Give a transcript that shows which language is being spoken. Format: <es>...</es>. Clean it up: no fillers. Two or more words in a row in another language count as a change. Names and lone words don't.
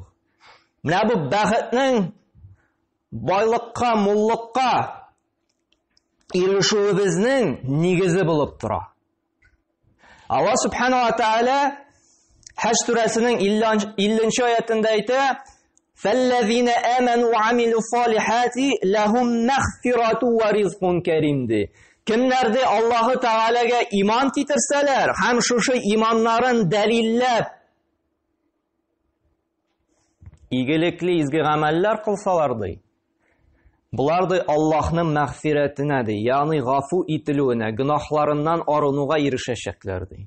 <tt>Менә бу бәхетнең байлыкка, муллыкка ирешүебезнең нигезе булып тора. Аллаһ Субханаһу ва Тәгалә Хәҗ сүрәсенең 50-нче аятында әйтә:</tt> <ar>"فالذين آمنوا وعملوا الصالحات لهم مغفرة ورزق كريم"</ar> <tt>ди. Кемнәрдә Аллаһы Тәгаләгә иман китерсәләр, һәм шушы иманнарын дәлилләп игелекле изге гамәлләр кылсалар ди. Булар ди Аллаһның мәгфиратына ди, ягъни гафу ителүенә, гынахларыннан арынуга ирешәчәкләр ди.</tt>